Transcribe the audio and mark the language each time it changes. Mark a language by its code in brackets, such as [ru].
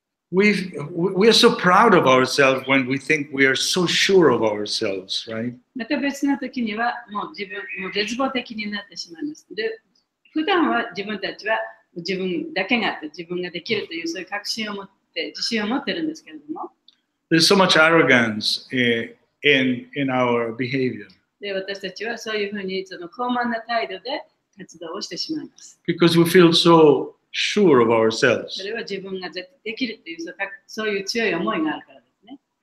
[en] We are so proud of ourselves when we think we are so sure of ourselves, right? [ja] また別の時にはもう絶望的になってしまいます。で、普段は自分たちは自分だけが自分ができるというそういう確信を持って自信を持ってるんですけれども、 [en] There's so much arrogance in our behavior [ja] で私たちはそういうふうにその高慢な態度で活動をしてしまいます。 [en] because we feel so sure of ourselves. [ja] それは自分ができるというそういう強い思いがあるからですね。